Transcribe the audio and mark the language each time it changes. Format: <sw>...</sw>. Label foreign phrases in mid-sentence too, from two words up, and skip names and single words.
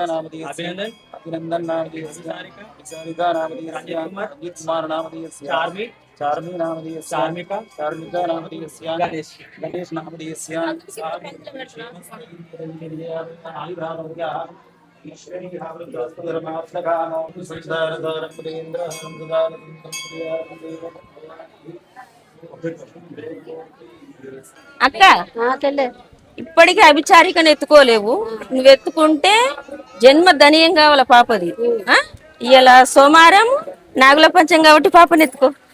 <sa>नामधेयस्य अभिनंदन नामधेयस्य विसारिका नामधेयस्य अजित कुमार नामधेयस्य चार्मी नामधेयस्य चार्मिका नामधेयस्य गणेश नामधेयस्य ईश्वरी धर्मार्थकामो संसारधारपुरेन्द्र</sa> <te>అక్క ఇప్పటికీ అభిచారికను ఎత్తుకోలేవు. నువ్వు ఎత్తుకుంటే జన్మ ధనియం కావాల పాపది. ఇవాళ సోమవారం నాగుల పంచం కాబట్టి పాపని ఎత్తుకో.</te>